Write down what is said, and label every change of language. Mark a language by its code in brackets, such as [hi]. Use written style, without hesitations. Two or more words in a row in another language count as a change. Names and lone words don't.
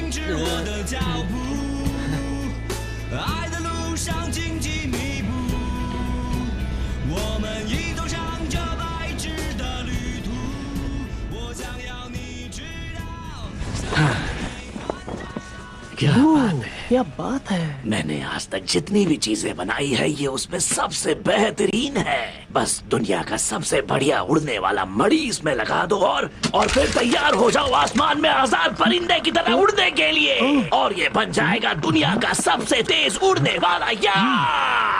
[zh] 我的脚步，爱的路上荆棘密布，我们一同上这白纸的旅途。我想要你知道。 [hi] क्या बात है, क्या बात है। मैंने आज तक जितनी भी चीजें बनाई है ये उसमें सबसे बेहतरीन है। बस दुनिया का सबसे बढ़िया उड़ने वाला मणि इसमें लगा दो और फिर तैयार हो जाओ आसमान में आजाद परिंदे की तरह उड़ने के लिए, और ये बन जाएगा दुनिया का सबसे तेज उड़ने वाला यार।